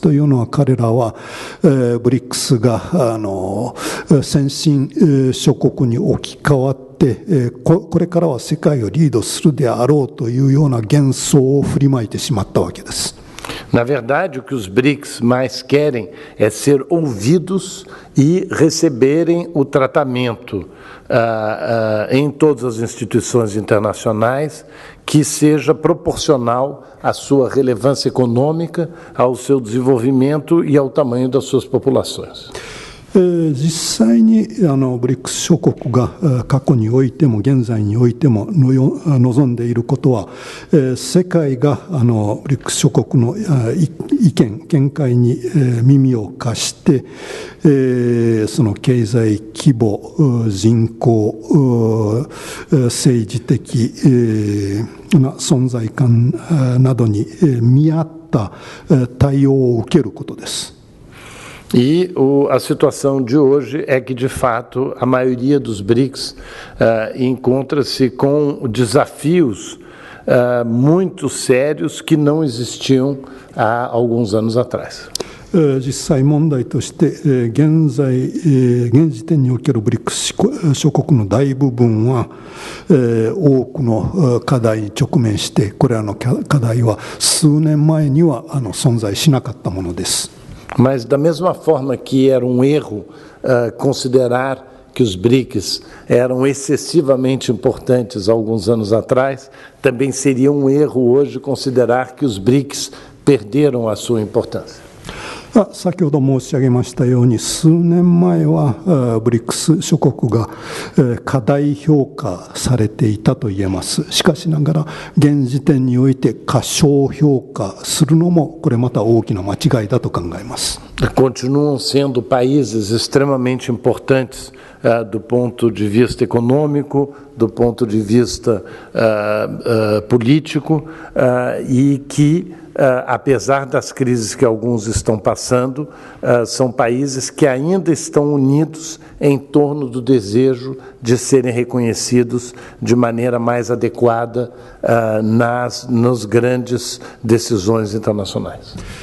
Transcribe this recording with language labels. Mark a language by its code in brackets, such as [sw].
[ja] というのは彼らはブリックスが先進諸国に置き換わってこれからは世界をリードするであろうというような幻想を振りまいてしまったわけです。 [pt] Na verdade, o que os BRICS mais querem é ser ouvidos e receberem o tratamento em todas as instituições internacionais que seja proporcional à sua relevância econômica, ao seu desenvolvimento e ao tamanho das suas populações. [ja] 実際にブリックス諸国が過去においても現在においても望んでいることは世界がブリックス諸国の意見見解に耳を貸してその経済規模人口政治的な存在感などに見合った対応を受けることです。 [pt] E a situação de hoje é que, de fato, a maioria dos BRICS encontra-se com desafios muito sérios que não existiam há alguns anos atrás. [ja] 実際問題として現時点におけるブリックス諸国の大部分は多くの課題に直面してこれらの課題は数年前には存在しなかったものです。 [pt] Mas, da mesma forma que era um erro considerar que os BRICS eram excessivamente importantes há alguns anos atrás, também seria um erro hoje considerar que os BRICS perderam a sua importância. [ja] 先ほど申し上げましたように数年前はブリックス諸国が過大評価されていたと言えます。しかしながら現時点において過小評価するのもこれまた大きな間違いだと考えます。 [pt] Continuam sendo países extremamente importantes do ponto de vista econômico, do ponto de vista político e que apesar das crises que alguns estão passando, são países que ainda estão unidos em torno do desejo de serem reconhecidos de maneira mais adequada nas grandes decisões internacionais.